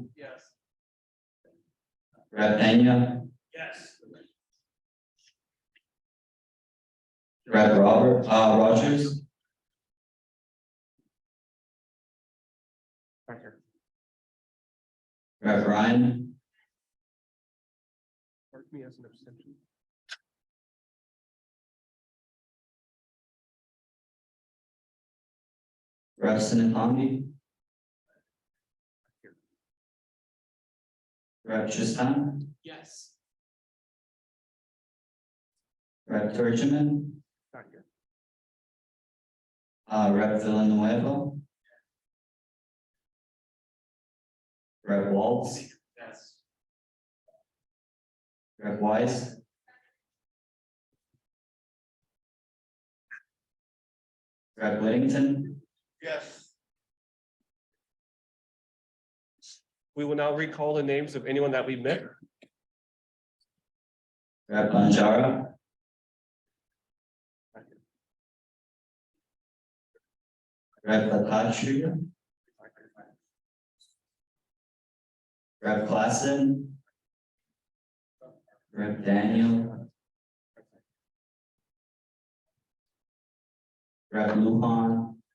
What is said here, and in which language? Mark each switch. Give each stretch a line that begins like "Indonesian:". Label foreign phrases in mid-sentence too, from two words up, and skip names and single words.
English: Yes. Rep. Pena. Yes. Rep. Rogers. Rep. Ryan. Mark me as an abstention. Rep. Sinnathamby. Rep. Tristan. Yes. Rep. Turgeman. Not here. Rep. Villanueva. Rep. Waltz. Yes. Rep. Weiss. Rep. Whittington. Yes. We will now recall the names of anyone that we met. Rep. Banjara. Rep. Latachria. Rep. Klassen. Rep. Daniel. Rep. Lujan.